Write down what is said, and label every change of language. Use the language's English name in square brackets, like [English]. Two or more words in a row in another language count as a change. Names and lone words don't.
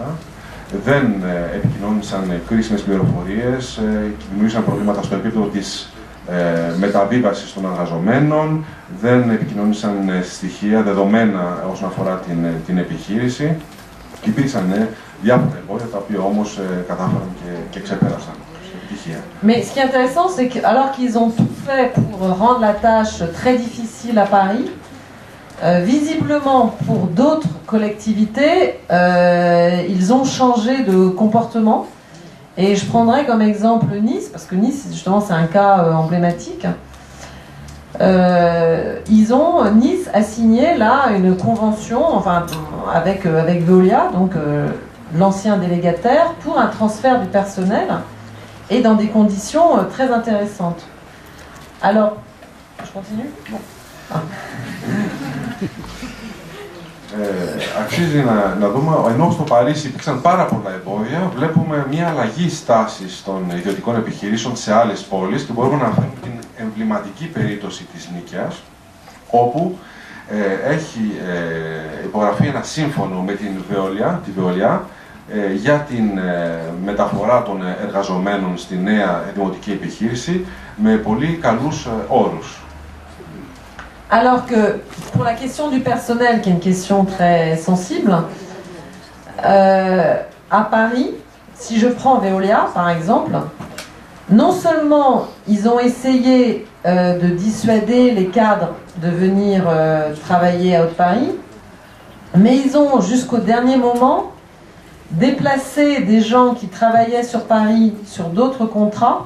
[Greek] Δεν επικοινώνησαν κρίσιμες πληροφορίες, δημιουργήσαν προβλήματα στο επίπεδο της μεταβίβασης των εργαζομένων, δεν επικοινώνησαν στοιχεία, δεδομένα όσον αφορά την επιχείρηση. Υπήρξαν διάφορα εμπόδια, τα οποία όμως κατάφεραν και ξεπέρασαν. [French] Mais ce qui est intéressant, c'est qu'alors qu'ils ont tout fait pour rendre la tâche très difficile à Paris, visiblement pour d'autres collectivités, ils ont changé de comportement. Et je prendrai comme exemple Nice, parce que Nice, justement, c'est un cas emblématique. Nice a signé là une convention, enfin, avec Veolia, donc l'ancien délégataire, pour un transfert du personnel et dans des conditions très intéressantes. Alors, je continue ? Bon. Ah. [Greek] Αξίζει να δούμε, ενώ στο Παρίσι υπήρξαν πάρα πολλά εμπόδια, βλέπουμε μια αλλαγή στάσης των ιδιωτικών επιχειρήσεων σε άλλες πόλεις και μπορούμε να φέρουμε την εμβληματική περίπτωση της Νίκαιας, όπου έχει υπογραφεί ένα σύμφωνο με τη Veolia, για την μεταφορά των εργαζομένων στη νέα δημοτική επιχείρηση με πολύ καλούς όρους. [French] Alors que pour la question du personnel, qui est une question très sensible, à Paris, si je prends Veolia par exemple, non seulement ils ont essayé de dissuader les cadres de venir travailler à Haute-Paris, mais ils ont jusqu'au dernier moment déplacé des gens qui travaillaient sur Paris sur d'autres contrats.